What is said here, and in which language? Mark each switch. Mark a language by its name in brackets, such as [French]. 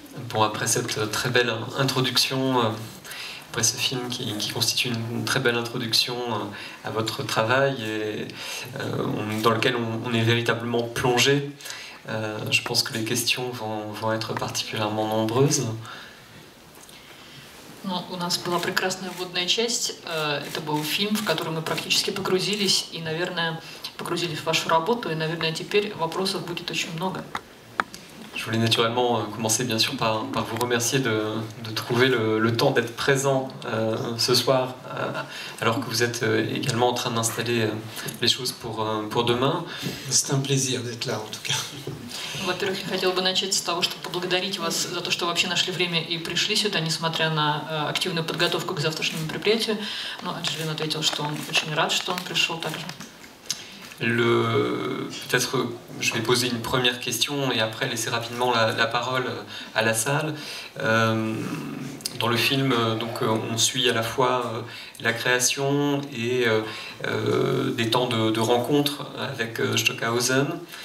[French] Bon, après cette très belle introduction, après ce film qui constitue une très belle introduction à votre travail et dans lequel on est véritablement plongé, je pense que les questions vont être particulièrement nombreuses. [Russian] Ну, у нас была прекрасная вводная часть. Это был фильм, в который мы практически погрузились и, наверное, погрузились в вашу работу. И, наверное, теперь вопросов будет очень много. [French] Je voulais naturellement commencer bien sûr par vous remercier de trouver le temps d'être présent ce soir, alors que vous êtes également en train d'installer les choses pour demain. C'est un plaisir d'être là en tout cas. [Russian] Во-первых, я хотела бы начать с того, чтобы поблагодарить вас за то, что вообще нашли время и пришли сюда, несмотря на активную подготовку к завтрашнему мероприятию. Но Анджелин ответил, что он очень рад, что он пришел также. [French] Peut-être je vais poser une première question et après laisser rapidement la parole à la salle. Dans le film, donc, on suit à la fois la création et des temps de rencontre avec Stockhausen.